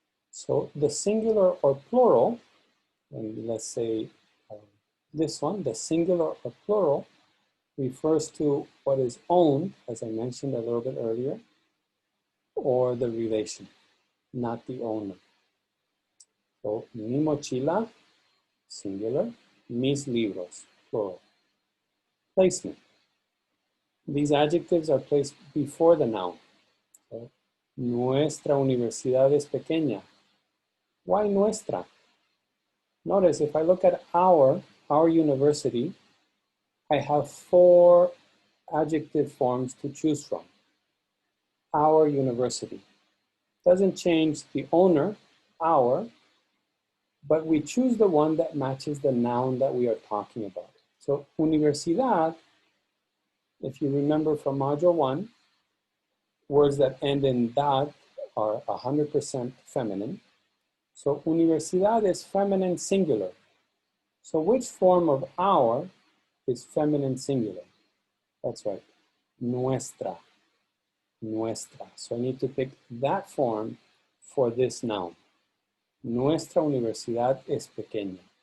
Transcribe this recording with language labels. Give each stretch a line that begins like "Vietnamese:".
English: So the singular or plural, and let's say this one, the singular or plural, refers to what is owned, as I mentioned a little bit earlier, or the relation, not the owner. So
Spanish: mi mochila,
English: singular,
Spanish: mis libros,
English: plural. Placement. These adjectives are placed before the noun. So,
Spanish: nuestra universidad es pequeña.
English: Why nuestra? Notice if I look at our university, I have 4 adjective forms to choose from. Our university. Doesn't change the owner, our, but we choose the one that matches the noun that we are talking about. So universidad, if you remember from module 1, words that end in dad are 100% feminine. So universidad is feminine singular. So which form of our is feminine singular? That's right, nuestra, nuestra. So I need to pick that form for this noun.
Spanish: Nuestra universidad es pequeña.